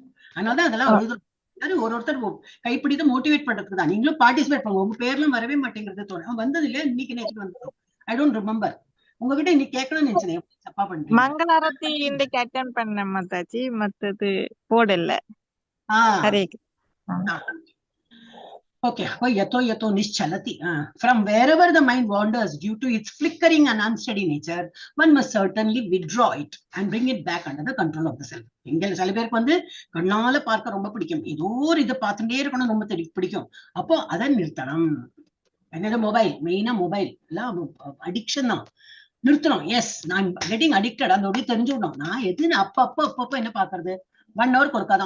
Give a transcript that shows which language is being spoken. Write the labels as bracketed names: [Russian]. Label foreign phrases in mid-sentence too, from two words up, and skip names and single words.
[Tamil] அதனாலதான் அதெல்லாம் ஒருத்தர் கைப்பிடித்து மோட்டிவேட் பண்றதுக்கு தான். நீங்களும் பார்ட்டிசிபேட் பண்ணுங்க. உங்க பேர்லாம் வரவே மாட்டேங்கிறது தோணும். வந்தது இல்லையா? இன்னைக்கு நேற்று வந்தோம். [English] I don't remember. [Tamil] உங்ககிட்ட இன்னைக்கு கேட்கணும்னு நினைச்சேன். தப்பா பண்றீங்க. மங்களாரத்தி இன்னைக்கு அட்டெண்ட் பண்ண மாதாஜி, மத்தது போடல. ஹரே [Sanskrit] Okay. यतो निश्चलति. [English] From wherever the mind wanders due to its flickering and unsteady nature, one must certainly withdraw it and bring it back under the control of the self. [Tamil] இங்க சில பேருக்கு வந்து கண்ணால பார்க்க ரொம்ப பிடிக்கும், ஏதோ ஒரு இதை பார்த்துட்டே இருக்கணும் ரொம்ப பிடிக்கும். அப்போ அதை நிறுத்தணும். என்னது? மொபைல், மெயினா மொபைல் எல்லாம் அடிக்ஷன் தான், நிறுத்தணும். எஸ், நான் [English] getting addicted, [Tamil] அந்த ஒரே தெரிஞ்சுக்கணும். நான் எதுன்னு அப்பப்போ என்ன பாக்குறது? 1 hour ஒருக்கா தான்.